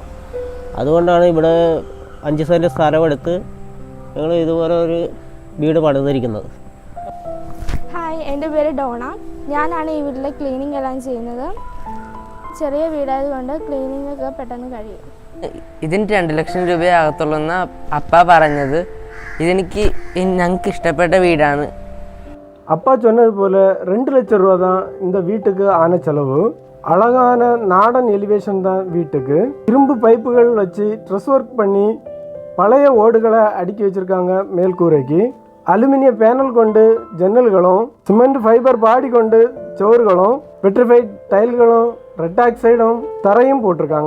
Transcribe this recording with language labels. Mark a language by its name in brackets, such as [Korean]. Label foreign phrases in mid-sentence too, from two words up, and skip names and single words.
[Malayalam] അതുകൊണ്ടാണ് ഇവിടെ 5 സെൻറ്റ് സ്ഥലമെടുത്ത് ഞങ്ങൾ ഇതുപോലെ ഒരു വീട് പണിതിരിക്കുന്നത്. ഹായ്, എൻ്റെ പേര് ഡോണ. ഞാനാണ് ഈ വീട്ടിലെ ക്ലീനിങ് എല്ലാം ചെയ്യുന്നത്. ചെറിയ വീടായതുകൊണ്ട് ക്ലീനിങ് ഒക്കെ പെട്ടെന്ന് കഴിയും. ഇതിന് 2 ലക്ഷം രൂപയാകത്തുള്ളൂന്ന് അപ്പ പറഞ്ഞത്. ഇതെനിക്ക് ഞങ്ങൾക്ക് ഇഷ്ടപ്പെട്ട വീടാണ്. [Tamil] அப்பா சொன்னது போல் 2 லட்சம் ரூபா தான் இந்த வீட்டுக்கு ஆன செலவு. அழகான நாடன் எலிவேஷன் தான் வீட்டுக்கு. இரும்பு பைப்புகள் வச்சு [English] truss work [Tamil] பண்ணி பழைய ஓடுகளை அடுக்கி வச்சுருக்காங்க மேல்கூரைக்கு. [English] aluminium panel [Tamil] கொண்டு ஜன்னல்களும், [English] cement fiber body [Tamil] கொண்டு சுவர்களும், [English] petrified tiles, red oxide [Tamil] தரையும் போட்டிருக்காங்க.